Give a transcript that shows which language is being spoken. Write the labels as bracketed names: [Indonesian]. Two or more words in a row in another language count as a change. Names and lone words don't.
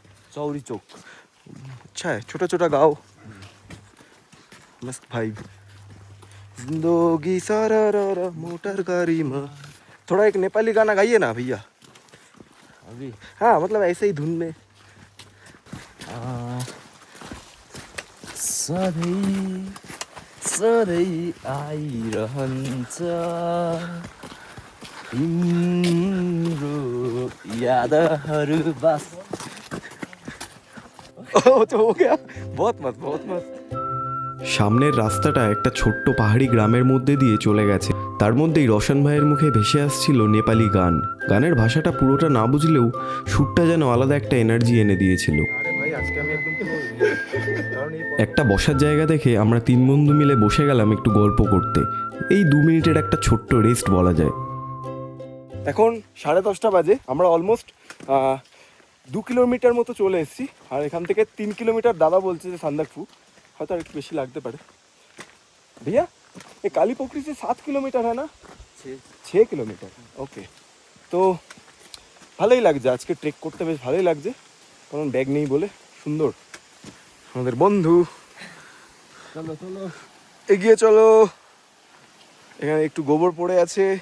[Hindi] चौरी चौक। अच्छा है, छोटा छोटा गांव, मस्त भाई। जिंदगी सारा रा मोटर गाड़ी में। थोड़ा एक नेपाली गाना गाइए ना भैया। अभी हाँ मतलब ऐसे ही धुन में। [Nepali] सधैँ सधैँ आइरहन्छ तिम्रो यादहरू बस। [Hindi] ओ तो हो गया, बहुत मस्त बहुत मस्त। [Bangla] সামনের রাস্তাটা একটা ছোট্ট পাহাড়ি গ্রামের মধ্যে দিয়ে চলে গেছে। তার মধ্যেই রোশন ভাইয়ের মুখে ভেসে আসছিল নেপালি গান। গানের ভাষাটা পুরোটা না বুঝলেও সুরটা যেন আলাদা একটা এনার্জি এনে দিয়েছিল। আরে ভাই আজকে আমি একদম একটা বসার জায়গা দেখে আমরা 3 বন্ধু মিলে বসে গেলাম একটু গল্প করতে। এই 2 মিনিটের একটা ছোট্ট রেস্ট বলা যায়। এখন 10:30 বাজে। আমরা অলমোস্ট 2 কিলোমিটার মতো চলে এসেছি। আর এখান থেকে 3 কিলোমিটার দাদা বলছে যে সান্দাকফু, হয়তো আর একটু বেশি লাগতে পারে। [Hindi] भैया ये काली पोखरी से 7 किलोमीटर है ना? [Bangla] 6 কিলোমিটার। ওকে, তো ভালোই লাগছে আজকে ট্রেক করতে, বেশ ভালোই লাগছে, কারণ ব্যাগ নেই বলে। সুন্দর আমাদের বন্ধু। চলো চলো এগিয়ে চলো। এখানে একটু গোবর পড়ে আছে।